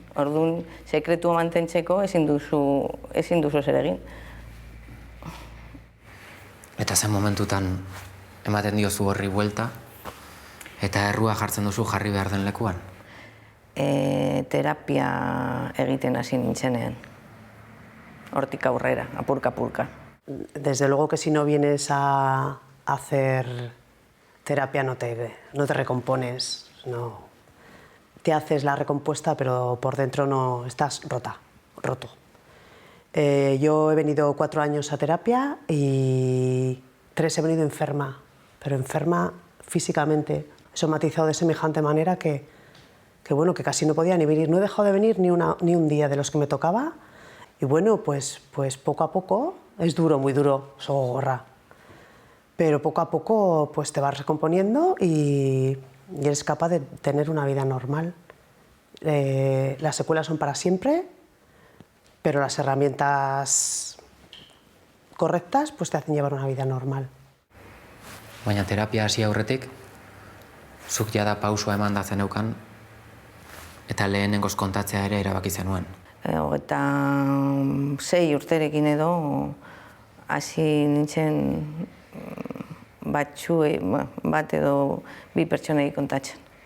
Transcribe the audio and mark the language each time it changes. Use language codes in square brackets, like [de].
[eu] Orduan, sekretua mantentzeko ezin duzu zer egin. Eta zen momentutan ematen diozu horri buelta, eta errua jartzen duzu jarri behar den lekuan? Terapia egiten hasi nintzenean. Hortik aurrera, apurka-apurka. [es] Desde luego que si no vienes a hacer terapia no te recompones, no. Te haces la recompuesta, pero por dentro no estás roto. Yo he venido 4 años a terapia y 3 he venido enferma, pero enferma físicamente, somatizado de semejante manera que casi no podía ni venir. No he dejado de venir ni un día de los que me tocaba. Y bueno, pues poco a poco, es duro, muy duro, sogorra. Pero poco a poco pues te vas recomponiendo y eres capaz de tener una vida normal. Las secuelas son para siempre, pero las herramientas correctas pues te hacen llevar una vida normal. [eu] Baina terapia hasi aurretik, zuk jada pausua emanda zeneukan, eta lehenengoz kontatzea ere erabaki zenuen. 26 urterekin edo hasi nintzen bat edo 2 pertsonei kontatzen.